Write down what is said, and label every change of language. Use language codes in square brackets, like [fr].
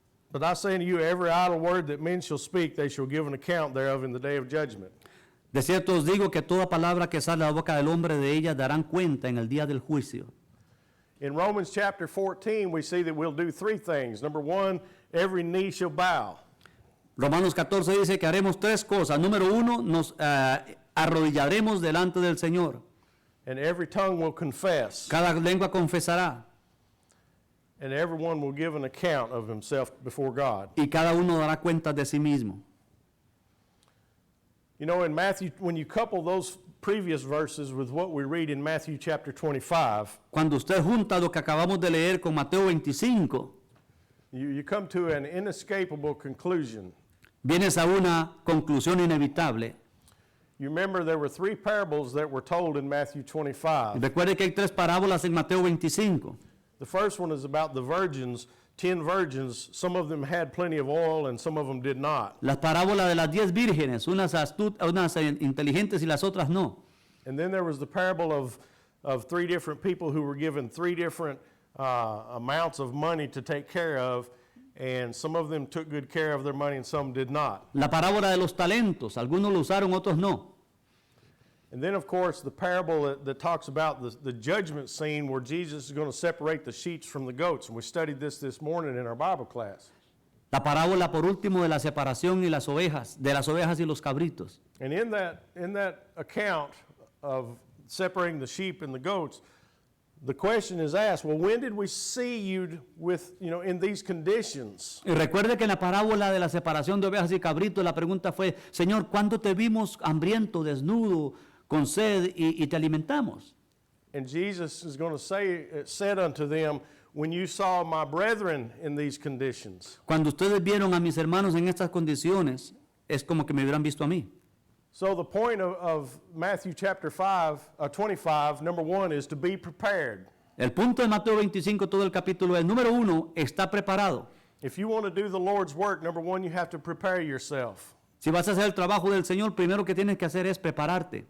[en] "But I say unto you, every idle word that men shall speak, they shall give an account thereof in the day of judgment." [es] De cierto os digo que toda palabra que sale de la boca del hombre, de ella darán cuenta en el día del juicio. [en] In Romans chapter 14, we see that we'll do three things. Number one, every knee shall bow. [es] Romanos 14 dice que haremos tres cosas. Número uno, nos arrodillaremos delante del Señor. [en] And every tongue will confess. [es] Cada lengua confesará. [en] And everyone will give an account of himself before God. [es] Y cada uno dará cuenta de sí mismo. [en] You know, in Matthew, when you couple those previous verses with what we read in Matthew chapter 25, [es] Cuando usted junta lo que acabamos de leer con Mateo 25, [en] you come to an inescapable conclusion. [es] vienes a una conclusión inevitable. [en] You remember there were three parables that were told in Matthew 25. [es] Recuerde que hay tres parábolas en Mateo 25. [en] The first one is about the virgins, 10 virgins. Some of them had plenty of oil and some of them did not. [es] Las parábolas de las 10 vírgenes, unas inteligentes y las otras no. [en] And then there was the parable of three different people who were given three different amounts of money to take care of, and some of them took good care of their money and some did not. [es] La parábola de los talentos, algunos lo usaron, otros no. [en] And then, of course, the parable that talks about the judgment scene where Jesus is going to separate the sheep from the goats. And we studied this morning in our Bible class. [es] La parábola, por último, de la separación y las ovejas, de las ovejas y los cabritos. [en] And in that account of separating the sheep and the goats, the question is asked, well, when did we see you with, in these conditions? [es] Y recuerde que en la parábola de la separación de ovejas y cabritos, la pregunta fue, Señor, ¿cuándo te vimos hambriento, desnudo, con sed y te alimentamos? [en] And Jesus is going to say, said unto them, when you saw my brethren in these conditions. [es] Cuando ustedes vieron a mis hermanos en estas condiciones, es como que me hubieran visto a mí. [en] So the point of Matthew chapter 25, number one, is to be prepared. [es] El punto de Mateo 25, todo el capítulo es, número uno, está preparado. [en] If you want to do the Lord's work, number one, you have to prepare yourself. [es] Si vas a hacer el trabajo del Señor, primero que tienes que hacer es prepararte.